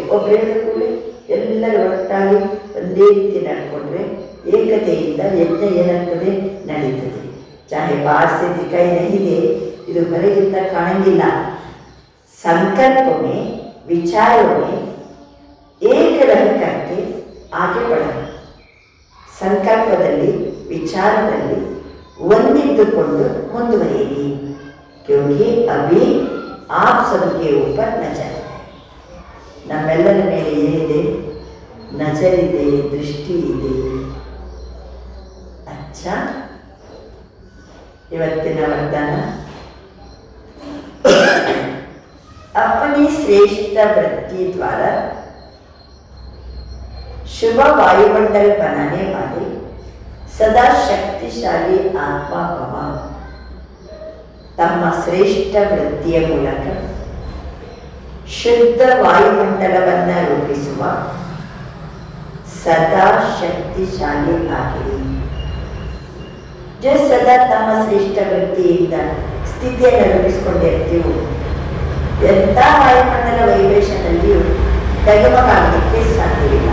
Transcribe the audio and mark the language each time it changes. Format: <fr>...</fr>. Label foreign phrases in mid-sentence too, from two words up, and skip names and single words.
<kn>ಒಬ್ಬರು ಹೇಳಿದ ಕೂಡಲೇ ಎಲ್ಲರೂ ಒಟ್ಟಾಗಿ ಒಂದೇ ರೀತಿ ನಡ್ಕೊಂಡ್ರೆ ಏಕತೆಯಿಂದ ಯಜ್ಞ ಏನಾಗ್ತದೆ? ನಡೀತದೆ.</kn> <hi>चाहे बाहर से दिखाई नहीं दे,</hi> <kn>ಇದು ಹೊರಗಿಂದ ಕಾಣಂಗಿಲ್ಲ.</kn> <hi>ಸಂಕಲ್ಪ में विचारों में एक रह करके आगे बढ़ना.</hi> <kn>ಸಂಕಲ್ಪದಲ್ಲಿ ವಿಚಾರದಲ್ಲಿ ಒಂದಿದ್ದುಕೊಂಡು ಮುಂದುವರಿಯಿರಿ.</kn> <hi>क्योंकि अभी आप सबके ऊपर नजर है.</hi> <kn>ನಮ್ಮೆಲ್ಲರ ಮೇಲೆ ಏನಿದೆ? ನಜರಿದೆ, ದೃಷ್ಟಿ ಇದೆ. ಅಚ್ಚಾ, ಇವತ್ತಿನ ವರದಾನ,</kn> <hi>अपनी श्रेष्ठ वृत्ति द्वारा शुभ वायुमंडल बनाने वाले सदा शक्तिशाली आत्मा भव.</hi> <kn>ತಮ್ಮ ಶ್ರೇಷ್ಠ ವೃತ್ತಿಯ ಮೂಲಕ ಶುದ್ಧ ವಾಯುಮಂಡಲವನ್ನು ರೂಪಿಸುವ ಸದಾ ಶಕ್ತಿಶಾಲಿ ಆಗಿರಿ. जो ಸದಾ ತಮ್ಮ ಶ್ರೇಷ್ಠ ವೃತ್ತಿಯಿಂದ ಸ್ಥಿತಿಯನ್ನು ರೂಪಿಸಿಕೊಂಡಿರ್ತೀವಿ, ಎಂಥ ವಾಯುಮಂಡಲ ವೈಬ್ರೇಷನ್ ಅಲ್ಲಿಯೂ ಡಗಮಗಾಗಲಿಕ್ಕೆ ಸಾಧ್ಯವಿಲ್ಲ.</kn>